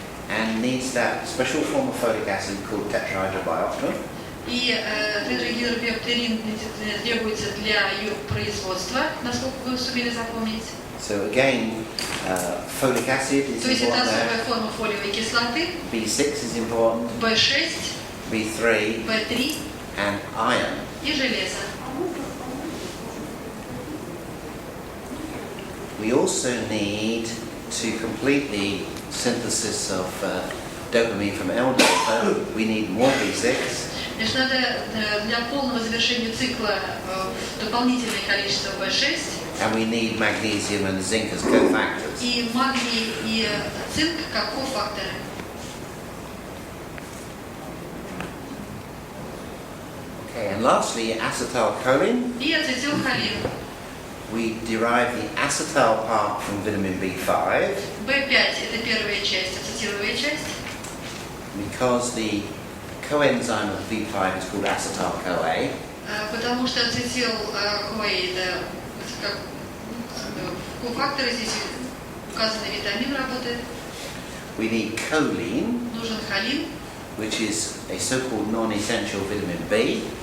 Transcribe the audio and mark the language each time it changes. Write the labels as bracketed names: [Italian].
[English] and needs that special form of folic acid called tetrahydrobiopterin. [Russian] И тетрагидробиоптерин требуется для ее производства, насколько вы сумели запомнить. [English] So again, folic acid is [Russian] То есть это [English] important [Russian] особая [English] there. [Russian] форма фолиевой кислоты, [English] B6 is important, [Russian] В6, [English] B3 [Russian] В3 [English] and iron. [Russian] и железо. [English] We also need to complete the synthesis of dopamine from L-dopa. We need more B6. [Russian] Значит, надо для полного завершения цикла дополнительное количество B6. [English] And we need magnesium and zinc as cofactors. [Russian] И магний и цинк как кофакторы. [English] Okay, and lastly, acetylcholine. [Russian] И ацетилхолин. [English] We derive the acetyl part from vitamin B5 [Russian] B5 это первая часть, ацетиловая часть. [English] because the coenzyme of B5 is called acetyl-CoA. [Russian] Потому что ацетил-CoA это как кофакторы, здесь указанный витамин работает. [English] We need choline, [Russian] Нужен холин. [English] which is a so-called non-essential vitamin B.